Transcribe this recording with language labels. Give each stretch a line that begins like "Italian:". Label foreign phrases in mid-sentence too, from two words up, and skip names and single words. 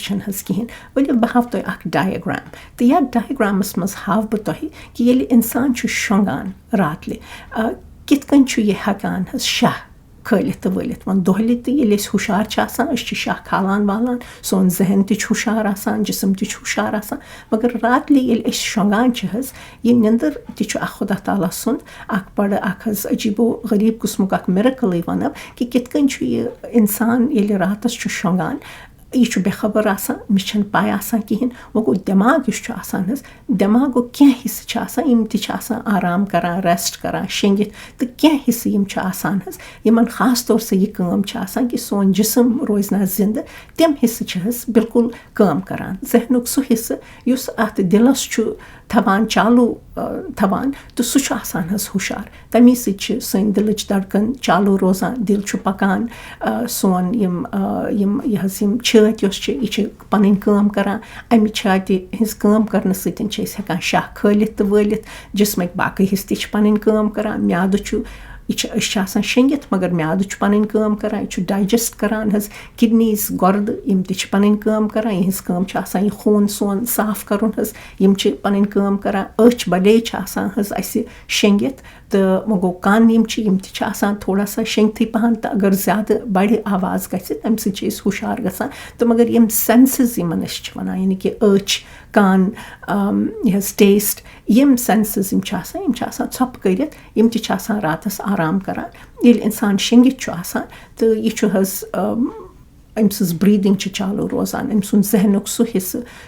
Kashmiri: कहें वल बह हाव तुह डायग्राम तो यह डायग्रामस मज हाव बह तुह कि ये इंसान शोंगान रातले कित कन यह हेकान शाह खलित तो वलित वन दोहले तो ये हुशार शाह खालान वालान सोन जहन तुषार आसान जिसम तुषार आसान मगर रातले ये शोंगान यह निंदर तह खुदा ताला सुंद बड़ अजीबो गरीब कुस्मुक मिरेकल वन कि कित कन यह इंसान ये रातस शोंगान यह बेखबर आसान मे पाय आसान कहें वो गो दिमाग दिमागो क्या हिस्सा आराम करान रेस्ट करान शेंगित तो क्या हिस्से आसान यमन खास तौर से यह काम कि सोन जिसम रोज ना जिंद तम हिस्से बिल्कुल काम करान जहनुक सह हिस्से युस अत दिलस थवान चालू थवान तो सह आसान हुशार तमी सन दिलच धड़कन चालू रोजान दिल पकान सोन यह छत यह पन काम करान अमि छाति हिज काम करने सतन हेकान शाह खलित तो वलित जिसमक बाकी हिस्से पन काम करान म्याद यह शेंगित मगर म्याद पन काम करान यह डाइजेस्ट करान किडनीज गुर्द यम पन काम करान यहज काम यह खून सोन साफ करुन यम पन काम करान अच बड़े शेंगित तो वह गो कान यम थोड़ा सा शेंगथी पहन तो अगर ज़्यादा बड़े आवाज़ गि तम सह हुशार गसान तो मगर यम सेंसेस यमन वन यानी कि अच कान यह टेस्ट यम सेंसेस यम छप कर यम रातस आराम करान ये इंसान शेंगित तो यह अम सज ब्रीदिंग चालू रोजान अम सुन जहनुक सह हिस्से